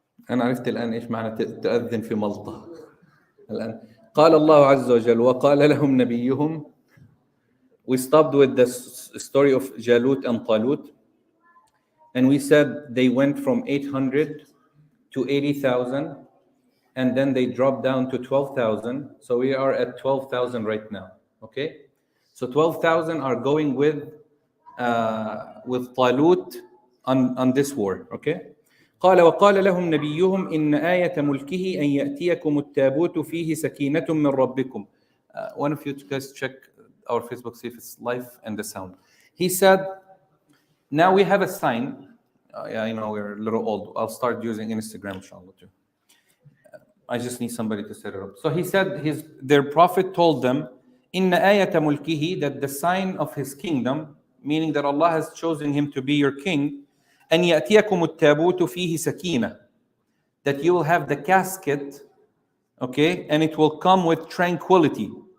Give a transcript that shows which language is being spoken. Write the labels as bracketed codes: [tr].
[ar] أنا عرفت الآن إيش معنى تؤذن في ملطة. الآن قال الله عز وجل وقال لهم نبيهم. [en] We stopped with the story of Jalut and Talut, and we said they went from 800 to 80,000, and then they dropped down to 12,000. So we are at 12,000 right now. Okay, so 12,000 are going with Talut on this war. Okay. [ar] قال وقال لهم نبيهم إن آية ملكه أن يأتيكم التابوت فيه سكينة من ربكم. [en] One of you guys check our Facebook, see if it's live and the sound. He said, now we have a sign. Yeah, you know, we're a little old. I'll start using Instagram, inshallah, too. I just need somebody to set it up. So he said their prophet told them, [ar] إن آية ملكه, [en] that the sign of his kingdom, meaning that Allah has chosen him to be your king, [ar] أن يأتيكم التابوت فيه سكينة, [en] that you will have the casket, okay, and it will come with tranquility.